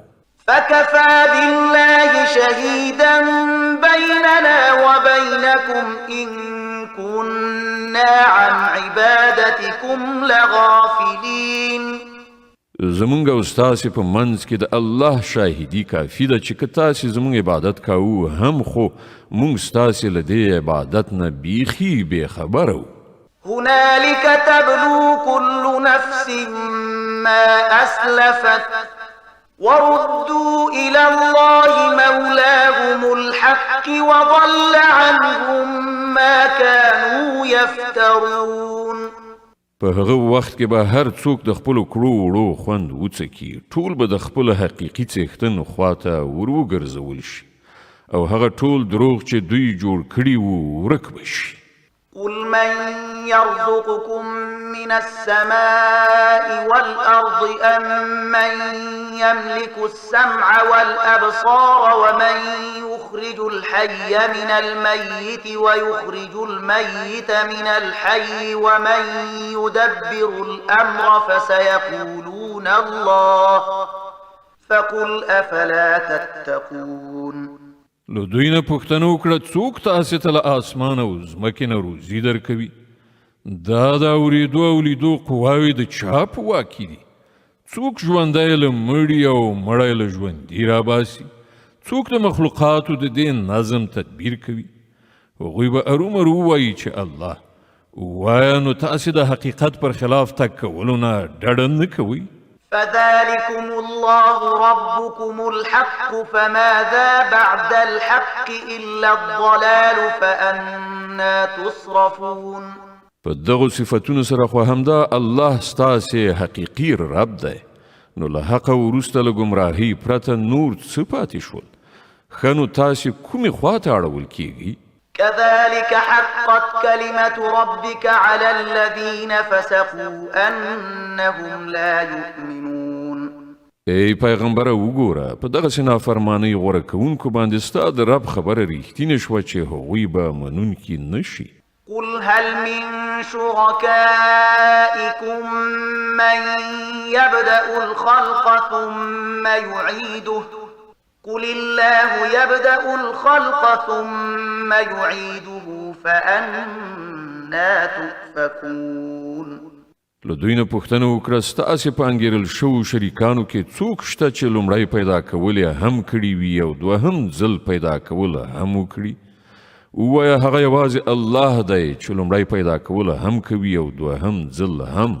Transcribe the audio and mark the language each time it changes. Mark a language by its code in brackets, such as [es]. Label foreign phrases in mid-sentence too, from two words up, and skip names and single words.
[ar] فكفى بالله شهيدا بيننا وبينكم إن كنا عن عبادتكم لغافلين [ps] زمونږ او ستاسې په منځ کې د الله شاهدي کافي ده چې که تاسې زمونږ عبادت کوو هم خو مونږ ستاسې له دې عبادت نه بیخي بېخبره وو [ar] هنالك تبلو كل نفس ما أسلفت وردوا إلى الله مولاهم الحق وضل عنهم ما كانوا يفترون [ps] په هغه وخت کې به هر څوک د خپلو کړو وړو خوند وڅکي ټول به د خپل حقیقي څښتن خواته وروګرځول شي او هغه ټول دروغ چې دوی جوړ کړي وو ورک به شي [ar] قل من يرزقكم من السماء والأرض أم من يملك السمع والأبصار ومن يخرج الحي من الميت ويخرج الميت من الحي ومن يدبر الأمر فسيقولون الله فقل أفلا تتقون [ps] نو دوی نه پوښتنه وکړه څوک تاسې ته له اسمان او ځمکې نه روزي درکوي دا د اورېدو او لیدو قواوې د چا په واک کې دي څوک ژوندی له مړي او مړی له ژوندي راباسي څوک د مخلوقاتو د دې نظم تدبیر کوي هغوی به ارومرو ووایي چې الله ووایه نو تاسې د حقیقت پر خلاف تګ کولو نه ډډه نه کوئ [ar] فذلكم الله ربكم الحق فماذا بعد الحق إلا الضلال فأنا تصرفون [ps] په دغو صفتونو سره خو همدا الله ستاسې حقیقي رب دی نو له حقه وروسته له ګمراهۍ پرته نور څه پاتې شول ښه نو تاسې کومې خواته اړول کیږي [ar] كذلك حقت كلمة ربك على الذين فسقوا أنهم لا يؤمنون [ps] ای پیغمبره وګوره په دغسې نافرمانۍ غوره کوونکو باندې ستا د رب خبره ریښتینې شوه چې هغوی به منونکي نه شي [ar] قل هل من شركائكم من يبدأ الخلق ثم يعيده قل الله يبدأ الخلق ثم يعيده فأنا تؤفكون. [ps] له دوی نه پوښتنه وکړه ستاسې په انګېرل شوو شریکانو کې څوک شته چې لومړی پیدا کول یې هم کړي وي او دوهم ځل پیدا کول هم وکړي؟ ووایه هغه یوازې الله دی چې لومړی پیدا کول هم کوي او دوهم ځل هم.